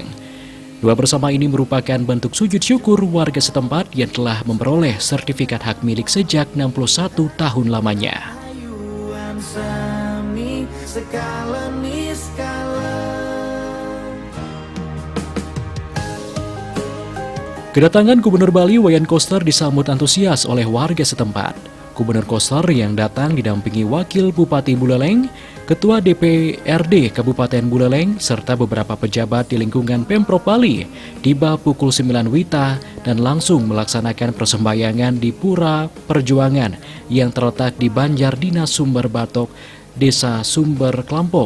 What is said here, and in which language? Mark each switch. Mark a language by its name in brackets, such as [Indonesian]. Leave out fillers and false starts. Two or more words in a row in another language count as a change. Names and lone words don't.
[Indonesian] Doa bersama ini merupakan bentuk sujud syukur warga setempat yang telah memperoleh sertifikat hak milik sejak 61 tahun lamanya. Kedatangan Gubernur Bali Wayan Koster disambut antusias oleh warga setempat. Gubernur Koster yang datang didampingi Wakil Bupati Buleleng, Ketua DPRD Kabupaten Buleleng, serta beberapa pejabat di lingkungan Pemprov Bali, tiba pukul 9 WITA dan langsung melaksanakan persembahyangan di Pura Perjuangan yang terletak di Banjar Dinas Sumber Batok, Desa Sumber Klampok.